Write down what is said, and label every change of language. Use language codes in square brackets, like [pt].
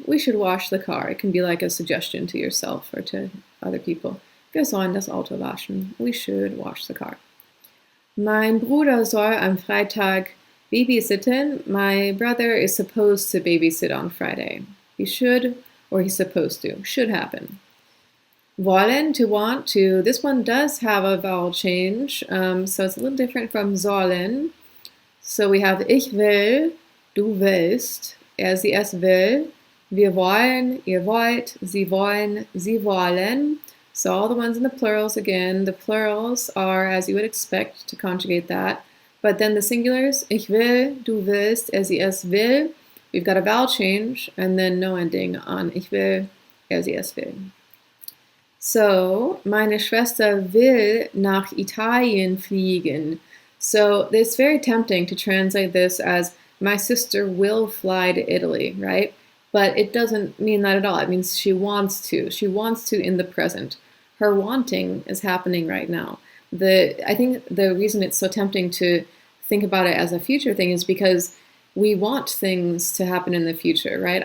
[en] We should wash the car. It can be like a suggestion to yourself or to other people. [de] Wir sollen das Auto waschen. [en] We should wash the car. [de] Mein Bruder soll am Freitag babysitten. [en] My brother is supposed to babysit on Friday. He should, or he's supposed to. Should happen. Wollen, to want to. This one does have a vowel change, so it's a little different from sollen. So we have [de] ich will, du willst, sie es will, wir wollen, ihr wollt, sie wollen, sie wollen. [en] So all the ones in the plurals again. The plurals are as you would expect to conjugate that. But then the singulars, [de] ich will, du willst, sie es will. [en] We've got a vowel change and then no ending on [de] ich will, sie es will. So, meine Schwester will nach Italien fliegen. [en] So it's very tempting to translate this as my sister will fly to Italy, right? But it doesn't mean that at all. It means she wants to. She wants to in the present. Her wanting is happening right now. I think the reason it's so tempting to think about it as a future thing is because we want things to happen in the future, right?